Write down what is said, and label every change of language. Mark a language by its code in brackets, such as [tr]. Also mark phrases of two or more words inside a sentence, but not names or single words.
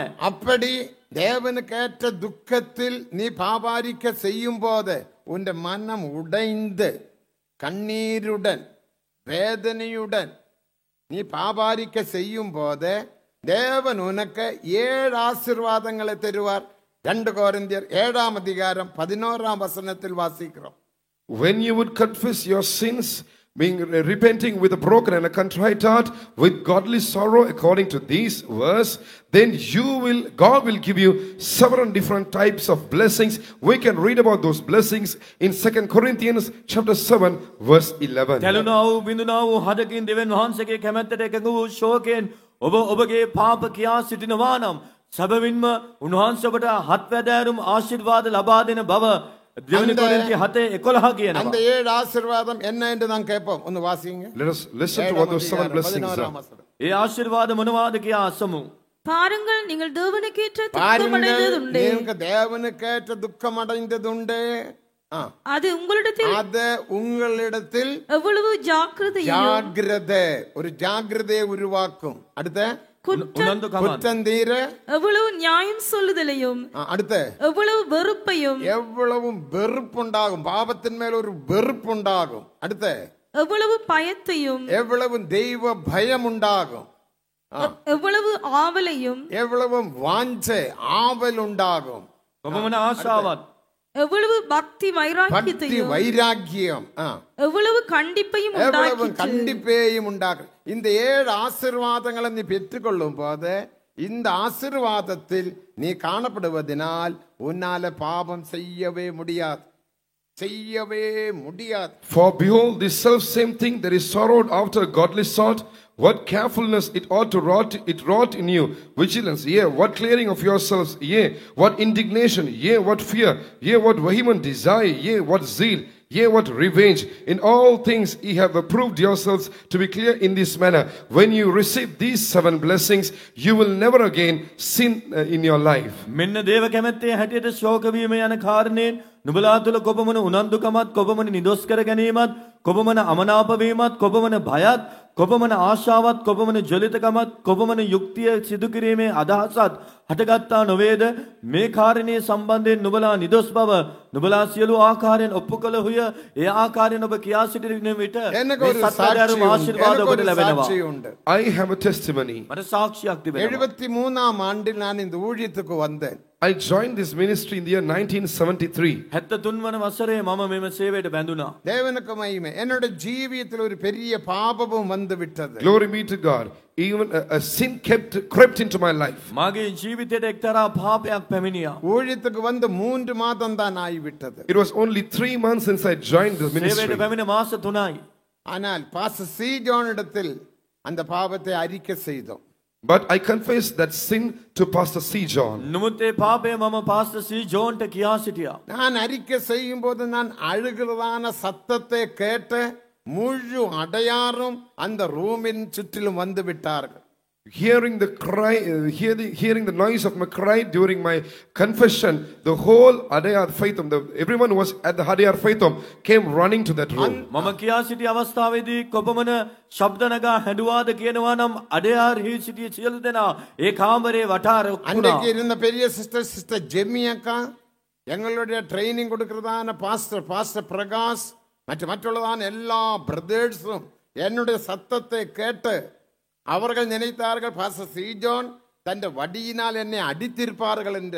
[ta] அப்படி தேவனுக்கேற்ற துக்கத்தில் நீ பாபாரிக்க செய்யும் போது உன் மனம் உடைந்து கண்ணீருடன் வேதனையுடன் நீ பாபாரிக்க செய்யும் போது தேவன் உனக்கு 7 ஆசீர்வாதங்களை தருவார். 2 கொரிந்தியர் 7:11 வாசிக்கிறோம். [en] When you would confess your sins, repenting with a broken and a contrite heart, with godly sorrow, according to these verse, then God will give you several different types of blessings. We can read about those blessings in 2 Corinthians chapter 7 verse 11. [si] කැලුණා වූ බිඳුණා වූ හදකින් දෙවියන් වහන්සේගේ කැමැත්තට එකඟ වූ ශෝකයෙන් ඔබ ඔබගේ පාප කියා සිටිනවා නම් සැබවින්ම උන්වහන්සේ ඔබට හත්වැදෑරුම් ආශිර්වාද ලබා දෙන බව දෙවනි කොරින්ති 7:11 කියනවා. [ta] அந்த 7 ஆசீர்வாதம் என்ன என்று நான் கேட்போம். ஒன்னு வாசிங்க. [en] Let us listen to what those 7 blessings are. [si] ඒ ආශිර්වාද මොනවාද කියා අසමු. [ta] பாருங்கள் நீங்கள் தேவனுக்கேற்ற பாருங்கள் துக்கமடைந்ததுண்டே. நீங்க தேவனுக்கேற்ற துக்கம் அடைந்ததுண்டே. அது உங்களிடத்தில் எவ்வளவு ஜாக்கிரதை ஒரு ஜாக்கிரதையை உருவாக்கும். அடுத்த குற்றம் தீர எவ்வளவு நியாயம் சொல்லுதலையும் அடுத்த எவ்வளவு வெறுப்பையும் எவ்வளவு வெறுப்புண்டாகும். பாவத்தின் மேல் ஒரு வெறுப்புண்டாகும். அடுத்த எவ்வளவு பயத்தையும் எவ்வளவு தெய்வ பயம் உண்டாகும். எவ்வளவு ஆவலையும் எவ்வளவு வாஞ்சை ஆவல் உண்டாகும். [si] කොපමණ ආශාවත් [ta] எவ்வளவு பக்தி வைராக்கியம் எவ்வளவு கண்டிப்பையும் உண்டாகும். இந்த 7 ஆசீர்வாதங்களை நீ பெற்றுக்கொள்ளும் போது இந்த ஆசீர்வாதத்தில் நீ காணப்படுவதனால் உன்னால பாவம் செய்யவே முடியாது. [en] For behold, this self same thing that is sorrowed after a godly sort, what carefulness it ought to wrought in you, vigilance, yea, what clearing of yourselves, yea, what indignation, yea, what fear, yea, what vehement desire, yea, what zeal, yea, what revenge. In all things ye have approved yourselves to be clear in this manner. When you receive these 7 blessings, you will never again sin in your life. [si] මෙන්න දේව කැමැත්තේ හැටියට ශෝක වීම යන කාරණයෙන් නුඹලා තුල කොපමණ උනන්දුකමත් කොපමණ නිදොස් කර ගැනීමත් කොපමණ අමනාප වීමත් කොපමණ භයත් කොපමණ ආශාවත් කොපමණ ජලිතකමත් කොපමණ යුක්තිය සිදු කිරීමේ අදහසත් හටගත්තා නොවේද? මේ කාරණේ සම්බන්ධයෙන් නුඹලා නිදොස් බව නුඹලා සියලු ආකාරයෙන් ඔප්පු කළහුය. ඒ ආකාරයෙන් ඔබ කියා සිටින විට මේ සත්‍යධර්ම ආශිර්වාද ඔබට ලැබෙනවා. [en] I have a testimony. [si] මට සාක්ෂියක් තිබෙනවා. [ta] 73ஆம் ஆண்டில் நான் இந்த ஊழியத்துக்கு வந்தேன். [en] I joined this ministry in the year 1973. [si] 73 වන වසරේ මම මෙම සේවයට බැඳුණා. [ta] தேவனுக்கு மகிமை. என்னோட ஜீவியத்தில் ஒரு பெரிய பாபமும் வந்து விட்டது. [en] Glory be to God. Even a sin crept into my life. [si] මාගේ ජීවිතයට එක්තරා පාපයක් පැමිණියා. [ta] ஊழியத்துக்கு வந்து 3 மாதம் தான் ஆகிவிட்டது. [en] It was only 3 months since I joined the ministry. [si] සේවයට පැමිණ මාස 3යි. [ta] ஆனால் பாஸ்டர் சி ஜான் இடத்தில் அந்த பாவத்தை அறிக்கை செய்தோம். [en] But I confessed that sin to Pastor C. John. [si] නමුත් ඒ පාපය මම පාස්ටර් සී ජෝන්ට කියා සිටියා. [ta] நான் அறிக்கை செய்யும் போது நான் அழுகிறதான சத்தத்தை கேட்டு முழு அடையாரும் அந்த ரூமின் சுற்றிலும் வந்து விட்டார்கள். [en] Hearing the cry, hearing the noise of my cry during my confession, the whole Adayar Faithom, everyone who was at the Adayar Faithom came running to that room. [si] මම කියා සිටි අවස්ථාවේදී කොපමණ ශබ්ද නගා හැඬුවාද කියනවා නම් අඩයාර් හි සිටි සියලු දෙනා ඒ කාමරේ වටා රැවුණා. [ta] அன்றைக்கு இருந்த பெரிய சிஸ்டர் ஜெமி அக்கா, எங்களுடைய ட்ரைனிங் கொடுக்கிறதான பாஸ்டர் பிரகாஷ் மற்றதான எல்லா பிரதர்ஸும் என்னுடைய சத்தத்தை கேட்டு அவர்கள் நினைத்தார்கள் பாஸ்டர் சி ஜான் தன் வடியினால் என்னை அடித்திருப்பார்கள் என்று.